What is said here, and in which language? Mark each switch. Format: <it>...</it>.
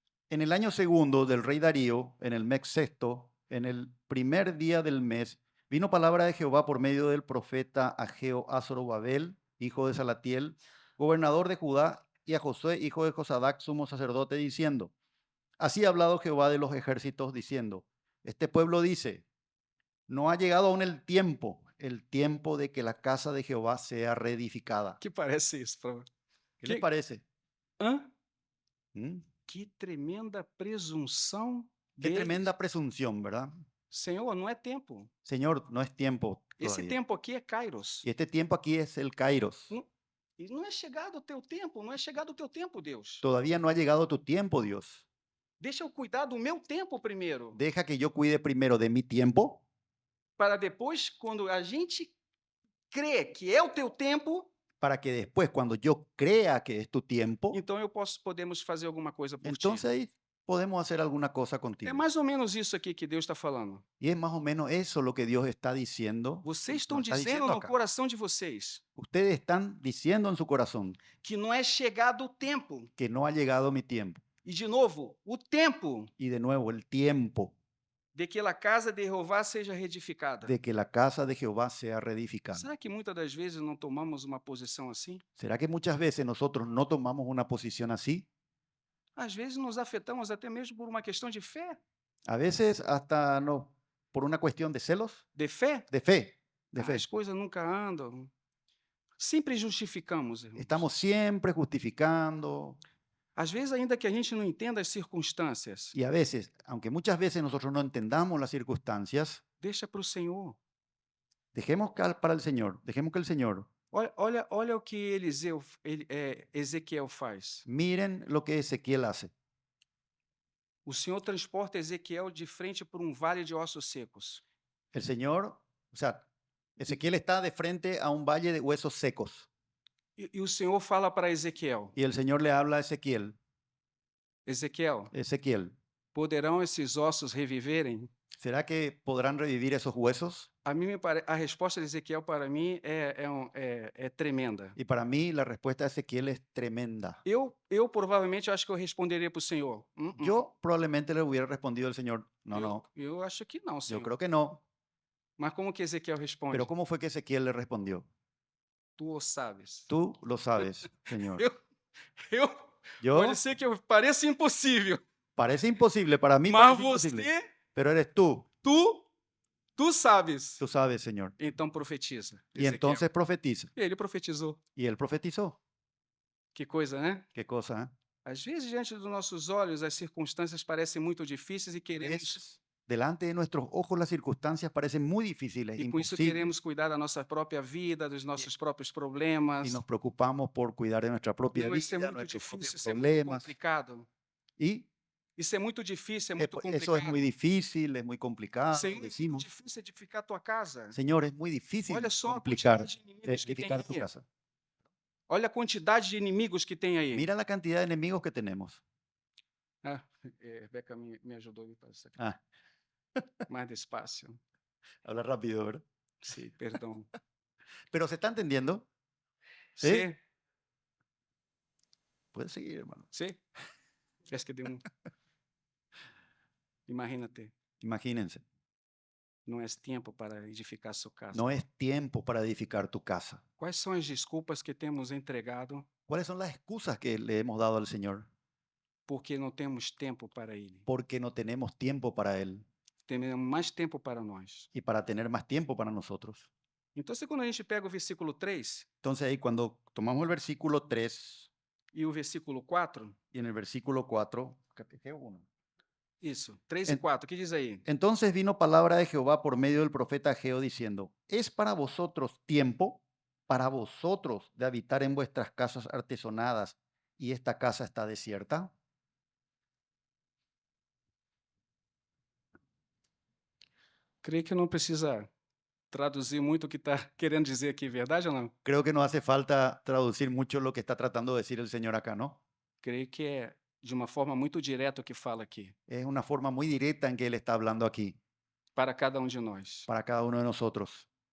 <es>En el año segundo del rey Darío, en el mes sexto, en el primer día del mes, vino palabra de Jehová por medio del profeta Ageo a Zorobabel, hijo de Salatiel, gobernador de Judá, y a Josué, hijo de Josadac, sumo sacerdote, diciendo: Así ha hablado Jehová de los ejércitos, diciendo: Este pueblo dice, no ha llegado aún el tiempo de que la casa de Jehová sea reedificada.</es> <pt>Que parece isso?</pt> <es>¿Qué les</es> <pt>Que-</pt> <es>parece? Hã? ¿Mm?</es> <pt>Que tremenda presunção</pt> <es>Qué</es> <pt>deles.</pt> <es>tremenda presunción, ¿verdad?</es> <pt>Senhor, não é tempo.</pt> <es>Señor, no es tiempo</es> <pt>Esse</pt> <es>todavía.</es> <pt>tempo aqui é Kairos.</pt> <es>Y este tiempo aquí es el Kairos.</es> <pt>E não é chegado o teu tempo, não é chegado o teu tempo, Deus.</pt> <es>Todavía no ha llegado tu tiempo, Dios.</es> <pt>Deixa eu cuidar do meu tempo primeiro,</pt> <es>Deja que yo cuide primero de mi tiempo,</es> <pt>para depois, quando a gente crê que é o teu tempo,</pt> <es>para que después, cuando yo crea que es tu tiempo,</es> <pt>então podemos fazer alguma coisa por</pt> <es>entonces</es> <pt>ti.</pt> <es>ahí podemos hacer alguna cosa</es> <pt>É</pt> <es>contigo.</es> <pt>mais ou menos isso aqui que Deus está falando.</pt> <es>Y es más o menos eso lo que Dios está diciendo.</es> <pt>Vocês</pt> <es>Nos</es> <pt>estão</pt> <es>está</es> <pt>dizendo</pt> <es>diciendo</es> <pt>no</pt> <es>acá.</es> <pt>coração de vocês</pt> <es>Ustedes están diciendo en su corazón</es> <pt>que não é chegado o tempo.</pt> <es>que no ha llegado mi tiempo.</es> <pt>E de novo, o tempo</pt> <es>Y de nuevo, el tiempo</es> <pt>de que a casa de Jeová seja reedificada.</pt> <es>de que la casa de Jehová sea reedificada.</es> <pt>Será que muitas das vezes não tomamos uma posição assim?</pt> <es>¿Será que muchas veces nosotros no tomamos una posición así?</es> <pt>Às vezes nos afetamos até mesmo por uma questão de fé.</pt> <es>A veces hasta no, por una cuestión de celos,</es> <pt>De fé?</pt> <es>de fe, de fe.</es> <pt>As coisas nunca andam. Sempre justificamos, irmãos.</pt> <es>Estamos siempre justificando</es> <pt>Às vezes, ainda que a gente não entenda as circunstâncias,</pt> <es>y a veces, aunque muchas veces nosotros no entendamos las circunstancias,</es> <pt>deixa para o Senhor.</pt> <es>dejemos para el Señor, dejemos que el Señor.</es> <pt>Olha o que Ezequiel faz.</pt> <es>Miren lo que Ezequiel hace.</es> <pt>O Senhor transporta Ezequiel de frente por vale de ossos secos.</pt> <es>El Señor, o sea, Ezequiel está de frente a un valle de huesos secos</es> <pt>E o Senhor fala para Ezequiel:</pt> <es>y el Señor le habla a Ezequiel: Ezequiel, Ezequiel,</es> <pt>poderão esses ossos reviverem?</pt> <es>¿será que podrán revivir esos huesos?</es> <pt>A resposta de Ezequiel para mim é tremenda.</pt> <es>Y para mí la respuesta de Ezequiel es tremenda.</es> <pt>Eu provavelmente acho que eu responderia para o Senhor.</pt> <es>Yo probablemente le hubiera respondido al Señor: no, no,</es> <pt>Eu acho que não,</pt> <es>yo</es> <pt>Senhor.</pt> <es>creo que no.</es> <pt>Mas como que Ezequiel responde?</pt> <es>Pero ¿cómo fue que Ezequiel le respondió?</es> <pt>Tu o sabes.</pt> <es>Tú lo sabes, Señor.</es> <pt>Eu</pt> <es>Yo,</es> <pt>pode ser que eu pareça impossível,</pt> <es>parece imposible, para mí</es> <pt>mas</pt> <es>parece imposible,</es> <pt>você,</pt> <es>pero eres</es> <pt>tu sabes.</pt> <es>tú sabes, Señor.</es> <pt>Então profetiza.</pt> <es>Y Ezequiel. entonces profetiza.</es> <pt>E ele profetizou.</pt> <es>Y él profetizó.</es> <pt>Que coisa, né?</pt> <es>Qué cosa, ¿eh?</es> <pt>Às vezes, diante dos nossos olhos, as circunstâncias parecem muito difíceis e queremos,</pt> <es>Es- delante de nuestros ojos las circunstancias parecen muy difíciles,</es> <pt>e com isso</pt> <es>imposibles,</es> <pt>queremos cuidar da nossa própria vida, dos nossos próprios</pt> <es>y</es> <pt>problemas.</pt> <es>nos preocupamos por cuidar de nuestra propia</es> <pt>Não, isso é</pt> <es>vida,</es> <pt>muito</pt> <es>nuestros</es> <pt>difícil,</pt> <es>propios</es> <pt>isso é muito</pt> <es>problemas.</es> <pt>complicado.</pt> <es>Y</es> <pt>Isso é muito difícil, é muito</pt> <es>eso es</es> <pt>complicado.</pt> <es>muy difícil, es muy complicado,</es> <pt>Senhor, é muito</pt> <es>decimos.</es> <pt>difícil edificar tua casa.</pt> <es>Señor, es muy difícil</es> <pt>Olha só a</pt> <es>complicar,</es> <pt>quantidade de inimigos que tem</pt> <es>edificar tu</es> <pt>aí.</pt> <es>casa.</es> <pt>Olha a quantidade de inimigos que tem aí.</pt> <es>Mira la cantidad de enemigos que tenemos.</es> <pt>Rebeca me ajudou a ir para isso aqui. Ah,</pt> <es>Mais despacio. habla rápido, ¿verdad?</es> <pt>Sim, perdão.</pt> <es>Pero ¿se está entendiendo?</es> <pt>Sim,</pt> <es>Puedes seguir, hermano.</es> <pt>sim. Acho que deu</pt> <es>Imagínate, Imagínense,</es> <pt>não é tempo para edificar sua casa.</pt> <es>no es tiempo para edificar tu casa.</es> <pt>Quais são as desculpas que temos entregado</pt> <es>¿Cuáles son las excusas que le hemos dado al Señor?</es> <pt>porque não temos tempo para Ele?</pt> <es>Porque no tenemos tiempo para Él</es> <pt>Temos mais tempo para nós.</pt> <es>y para tener más tiempo para nosotros.</es> <pt>Então, quando a gente pega o versículo 3</pt> <es>Entonces ahí cuando tomamos el versículo 3</es> <pt>e o versículo 4,</pt> <es>y en el versículo 4, Geo 1.</es> <pt>isso, 3 e 4, o que diz aí?</pt> <es>Entonces vino palabra de Jehová por medio del profeta Ageo diciendo, ¿es para vosotros tiempo, para vosotros de habitar en vuestras casas artesonadas y esta casa está desierta?</es> <pt>Creio que não precisa traduzir muito o que está querendo dizer aqui, verdade ou não?</pt> <es>Creo que no hace falta traducir mucho lo que está tratando de decir el Señor acá, ¿no?</es> <pt>Creio que é de uma forma muito direta o que fala aqui,</pt> <es>Es una forma muy directa en que Él está hablando aquí,</es> <pt>para cada um de nós.</pt> <es>para cada uno de nosotros.</es>